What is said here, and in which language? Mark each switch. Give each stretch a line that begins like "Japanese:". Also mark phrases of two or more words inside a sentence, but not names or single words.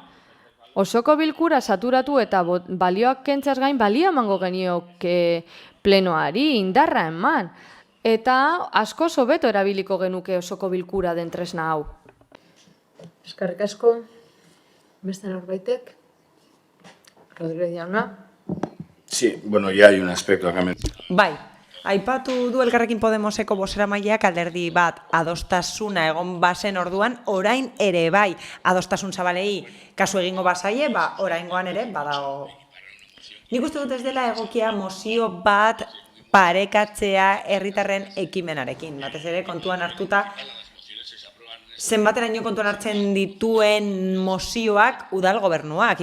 Basque: Osoko bilkura saturatu eta balioak kentzaz gain balio emango genioke plenoari, indarra eman. Eta asko hobeto erabiliko genuke osoko bilkura den tresna hau. Eskerrik asko. Beste norbaitek? Rodríguez jauna.
Spanish: Sí, ya hay un aspecto acá.
Basque: Bai, aipatu du Elkarrekin Podemoseko bozeramaileak alderdi bat adostasuna egon bazen orduan, orain ere bai adostasun zabalei kasu egingo bazaie, oraingoan ere badago. Nik uste dut ez dela egokia mozio bat parekatzea herritarren ekimenarekin, batez ere kontuan hartuta zenbateraino kontuan hartzen dituen mozioak udal gobernuak.